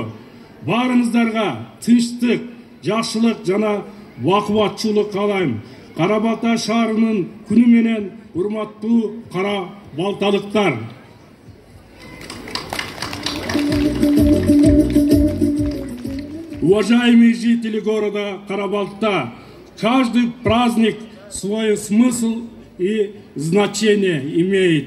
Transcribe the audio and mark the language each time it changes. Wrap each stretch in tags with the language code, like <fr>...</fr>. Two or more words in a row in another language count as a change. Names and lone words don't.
<ky>Баарыңыздарга тынчтык, жакшылык жана бакубатчылык каалайм. Карабалта шаарынын күнү менен урматтуу кара балталыктар.</ky> <ru>Уважаемые жители города Карабалта, каждый праздник свой смысл и значение имеет.</ru>